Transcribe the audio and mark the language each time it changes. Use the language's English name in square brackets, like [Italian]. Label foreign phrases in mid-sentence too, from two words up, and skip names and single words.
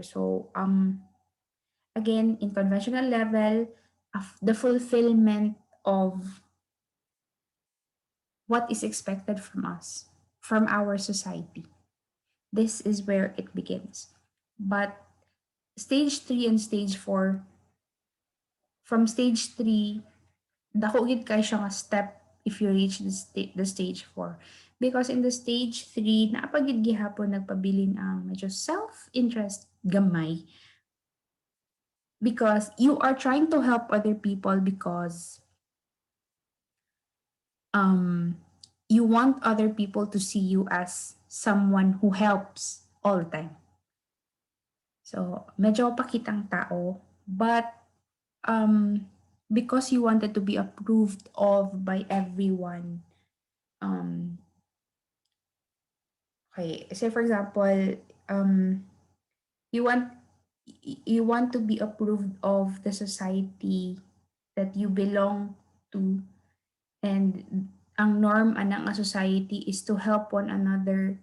[English] So again, in conventional level, the fulfillment of what is expected from us, from our society, this is where it begins. But stage 3 and stage 4, from stage 3, [Hiligaynon] dako gid kay siya nga step [English] if you reach the stage 4. Because in the stage 3, [Hiligaynon] naapagid gihapon nagpabilin ang medyo self-interest gamay, [English] because you are trying to help other people because um you want other people to see you as someone who helps all the time. So, [Hiligaynon] medyo pakitang tao, [English] but um because you wanted to be approved of by everyone. um okay, say for example, um you want you want to be approved of the society that you belong to, and [Hiligaynon] ang norm anang [English] a society is to help one another.